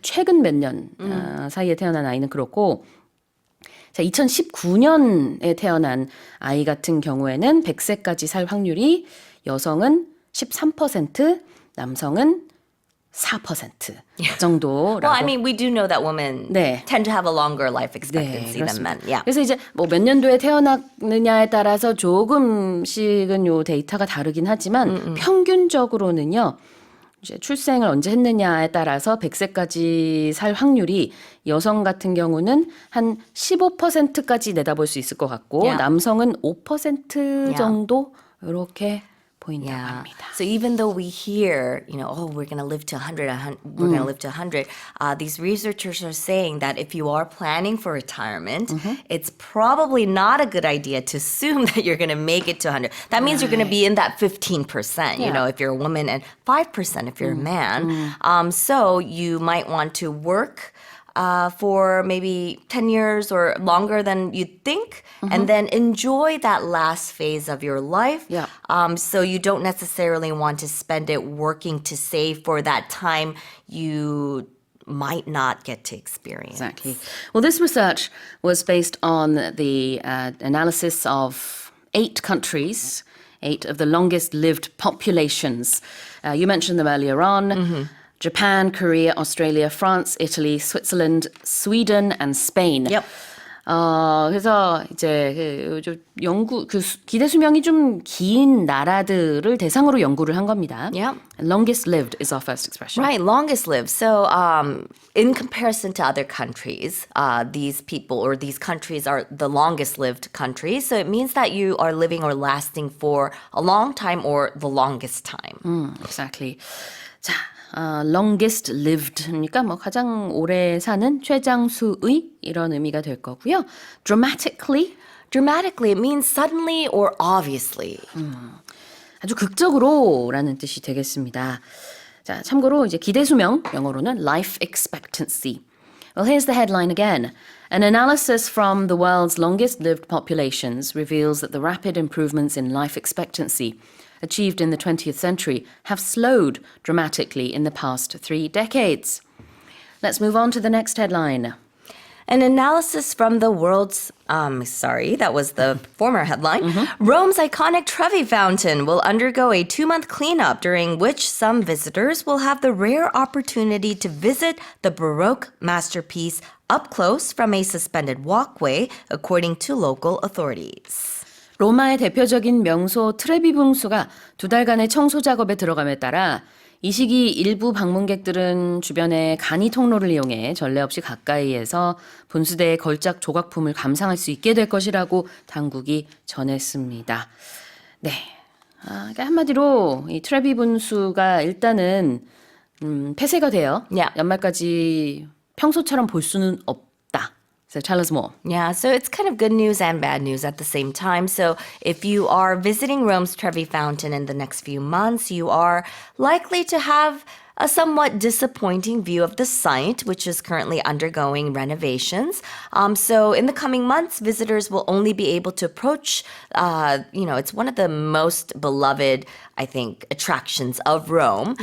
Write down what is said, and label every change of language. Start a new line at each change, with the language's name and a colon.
Korean: 최근 몇 년 사이에 태어난 아이는 그렇고 자, 2019년에 태어난 아이 같은 경우에는 100세까지 살 확률이 여성은 13%, 남성은 4% 정도라고.
English: Well, I mean, we do know that women tend to have a longer life expectancy than men. Yeah.
Korean: 그래서 이제 뭐 몇 년도에 태어났느냐에 따라서 조금씩은 요 데이터가 다르긴 하지만 평균적으로는요. 이제 출생을 언제 했느냐에 따라서 100세까지 살 확률이 여성 같은 경우는 한 15%까지 내다볼 수 있을 것 같고 남성은 5% 정도 이렇게 보인다고 합니다.
English: So even though we hear, we're going to live to 100, we're going to live to 100, these researchers are saying that if you are planning for retirement, it's probably not a good idea to assume that you're going to make it to 100. That means you're going to be in that 15%, if you're a woman, and 5% if you're a man. So you might want to work for maybe 10 years or longer than you'd think, and then enjoy that last phase of your life. So you don't necessarily want to spend it working to save for that time you might not get to experience. Exactly. Well, this research was based on the analysis of 8 countries, 8 of the longest lived populations. You mentioned them earlier on. Japan, Korea, Australia, France, Italy, Switzerland, Sweden, and Spain.
Korean: 그래서 이제 기대 수명이 좀 긴 나라들을 대상으로 연구를 한 겁니다.
English: Yeah. Longest lived is our first expression. Right, longest lived. So, in comparison to other countries, these people or these countries are the longest lived countries. So it means that you are living or lasting for a long time or the longest time. Exactly.
Korean: 자, longest lived니까 뭐 가장 오래 사는 최장수의 이런 의미가 될 거고요.
English: Dramatically. Dramatically, it means suddenly or obviously.
Korean: 아주 극적으로라는 뜻이 되겠습니다. 자, 참고로 이제 기대수명 영어로는 life expectancy.
English: Well, here's the headline again. An analysis from the world's longest-lived populations reveals that the rapid improvements in life expectancy achieved in the 20th century have slowed dramatically in the past 3 decades. Let's move on to the next headline. An analysis from the world's, that was the former headline. Rome's iconic Trevi Fountain will undergo a 2-month cleanup during which some visitors will have the rare opportunity to visit the Baroque masterpiece up close from a suspended walkway, according to local authorities.
Korean: 로마의 대표적인 명소 트레비 분수가 2달간의 청소 작업에 들어감에 따라 이 시기 일부 방문객들은 주변의 간이 통로를 이용해 전례 없이 가까이에서 분수대의 걸작 조각품을 감상할 수 있게 될 것이라고 당국이 전했습니다. 네, 그러니까 한마디로 이 트레비 분수가 일단은 폐쇄가 돼요.
English: Yeah.
Korean: 연말까지 평소처럼 볼 수는 없다.
English: So tell us more. Yeah, so it's kind of good news and bad news at the same time. So if you are visiting Rome's Trevi Fountain in the next few months, you are likely to have a somewhat disappointing view of the site, which is currently undergoing renovations. So in the coming months, visitors will only be able to approach, it's one of the most beloved, I think, attractions of Rome.